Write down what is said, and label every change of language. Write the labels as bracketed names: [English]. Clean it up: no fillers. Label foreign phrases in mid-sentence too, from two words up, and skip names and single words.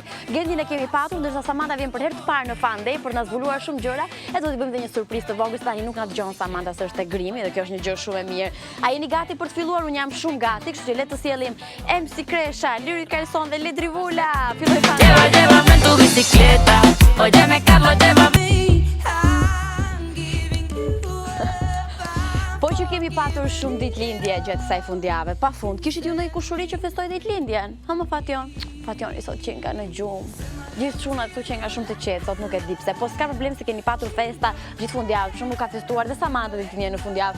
[Albanian] Gentin e kemi patur, ndërsa Samantha vjen për herë të parë në [English] fan day [Albanian] për na zbuluar shumë gjëra, e do t'i bëjmë dhe një surprizë të vogël, tani nuk na dëgjon Samantha se është e grimi dhe kjo është një gjë shumë e mirë. A jeni gati për të filluar? Unë jam shumë gati, kështu që le të sjellim MC Kresha, Lyric Kalson dhe Ledri Vula. Filloj fare. [Spanish] Llévame en tu bicicleta, óyeme Carlos, llévame. [Albanian] Po që kemi patur shumë ditëlindje gjatë kësaj fundjave, pafund. Kishit ju ndonjë kushuri që festoi ditëlindjen? Ha më Fation? Fationi sot që nga në gjumë. Gjithë çunat këtu që nga shumë të qetë, sot nuk e di pse. Po s'ka problem se keni patur festa gjithë fundjavë, shumë nuk ka festuar dhe Samantha ditëlindjen në fundjavë.